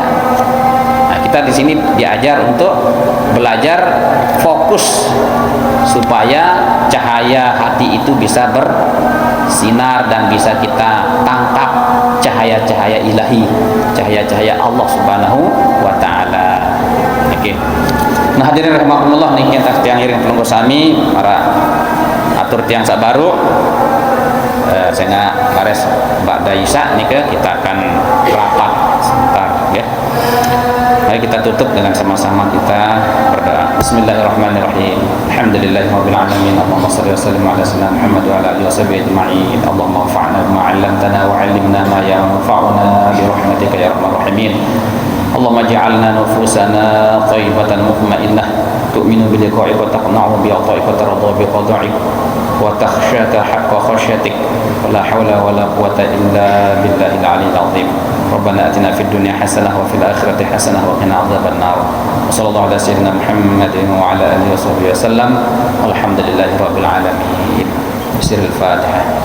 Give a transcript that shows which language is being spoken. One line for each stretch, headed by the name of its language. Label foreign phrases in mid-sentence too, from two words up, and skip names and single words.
Indonesian: Nah, kita di sini diajar untuk belajar fokus supaya cahaya hati itu bisa bersinar dan bisa kita tangkap cahaya-cahaya ilahi, cahaya-cahaya Allah
Arabic: سبحانه وتعالى.
Indonesian: Oke. Nah hadirin rahimakumullah,
Sasak: niki tas tiang iring pelunggu sami para atur tiang sak baru sehingga bares ba'da isya nika
Indonesian: kita akan rapat sebentar ya. Mari kita tutup dengan sama-sama kita berdoa.
Arabic: بسم الله الرحمن الرحيم. الحمد لله رب العالمين. اللهم صل وسلم على سيدنا محمد وعلى آله وصحبه أجمعين. اللهم انفعنا بما علمتنا وعلمنا ما ينفعنا برحمتك يا أرحم الراحمين. اللهم اجعل نفوسنا طيبة مطمئنة تؤمن بلقائك وتقنع بعطائك وترضى بقضائك وتخشاك حق خشيتك ولا حول ولا قوة إلا بالله العلي العظيم. ربنا آتنا في الدنيا حسنة وفي الآخرة حسنة وقنا عذاب النار. وصلى الله على سيدنا محمد وعلى آله وصحبه وسلم. والحمد لله رب العالمين. بسم الله الفاتحة.